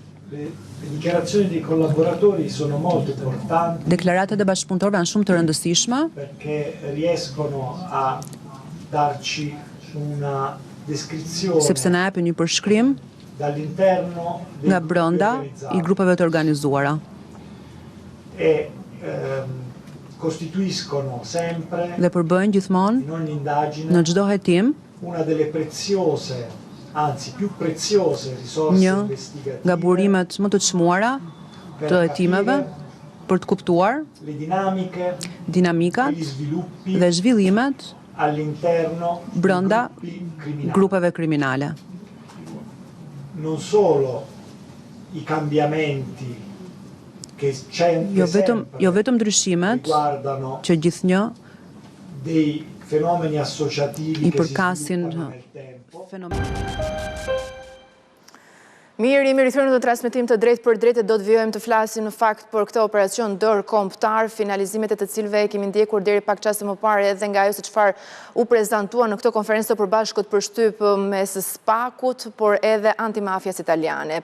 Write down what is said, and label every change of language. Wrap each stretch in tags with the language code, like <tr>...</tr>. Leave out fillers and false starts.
<it>Le dichiarazioni dei collaboratori sono molto importanti.</it> <sq>Deklaratat e bashkëpunëtorëve janë shumë të rëndësishme</sq> <it>perché riescono a darci una descrizione</it> <sq>sepse na japin një përshkrim</sq> <it>dall'interno</it> <sq>nga brenda i grupeve të organizuara.</sq> <it>E costituiscono sempre</it> <sq>dhe përbëjnë gjithmonë</sq> <it>in ogni indagine</it> <sq>në çdo hetim</sq> <it>una delle preziose, anzi più preziose risorse investigative</it> <sq>nga burimet më të çmuara të hetimeve për të kuptuar dinamikat dhe zhvillimet</sq> <it>all'interno</it> <sq>brenda grupeve kriminale.</sq> <it>Non solo i cambiamenti che</it> <sq>jo vetëm ndryshimet që gjithnjë</sq> <it>dei fenomeni associativi</it> <sq>i përkasin Mirë, jemi rikthyer në transmetim të drejtë për drejtë, do të vijojmë të flasim në fakt për këtë operacion ndërkombëtar, finalizimet e të cilëve e kemi ndjekur deri pak çaste më parë edhe nga ajo se çfarë u prezantua në këtë konferencë të përbashkët për shtyp mes SPAK-ut, por edhe antimafias italiane.</sq>